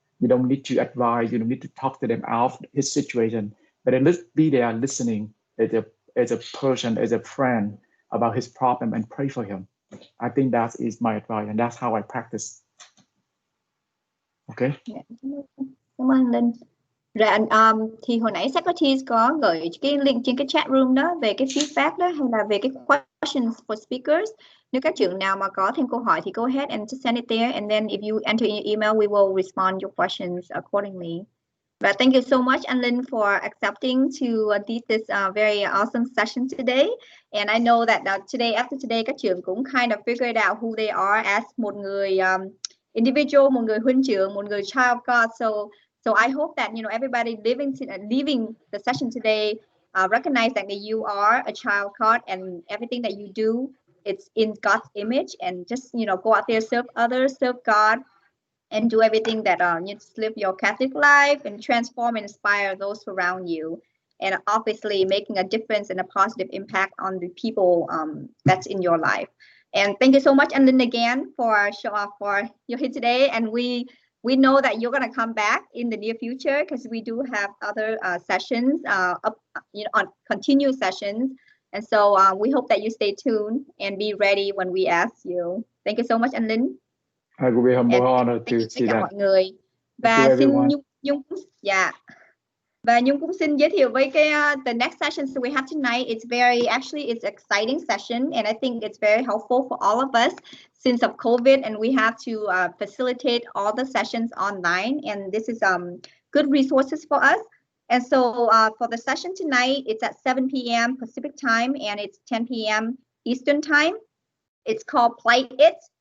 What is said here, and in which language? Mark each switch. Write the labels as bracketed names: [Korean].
[English] You don't need to advise, you don't need to talk to them out his situation, but at least be there listening as a person, as a friend about his problem and pray for him. I think that is my advice, and that's how I practice. Okay. [Vietnamese] Yeah. Cảm ơn Linh. Dạ, thì hồi nãy secretary có gửi cái link trên cái chat room đó về cái feedback đó hay là về cái [English] questions for speakers. [Vietnamese] Nếu các trưởng nào mà có thêm câu hỏi thì [English] go ahead and just send it there, and then if you enter in your email, we will respond your questions accordingly. But thank you so much, Anlin, for accepting to lead this very awesome session today. And I know that today, after today, các trưởng cũng kind of figured out who they are as một người individual, một người huynh trưởng, một người child of God. So I hope that everybody leaving the session today recognize that you are a child of God, and everything that you do, it's in God's image, and just go out there, serve others, serve God, and do everything that you just live your Catholic life and transform and inspire those around you, and obviously making a difference and a positive impact on the people that's in your life. And thank you so much, Anlin, again for you're here today, and we know that you're going to come back in the near future because we do have other sessions, on continuous sessions. And so we hope that you stay tuned and be ready when we ask you. Thank you so much, Anlin. I will be humble honored to see that. [Vietnamese] Mọi người. Và xin Nhung và Nhung cũng xin giới thiệu với cái [English] the next session we have tonight. It's exciting session, and I think it's very helpful for all of us since of COVID, and we have to facilitate all the sessions online, and this is good resources for us. And so for the session tonight, it's at 7 p.m. Pacific time, and it's 10 p.m. Eastern time. It's called Play It.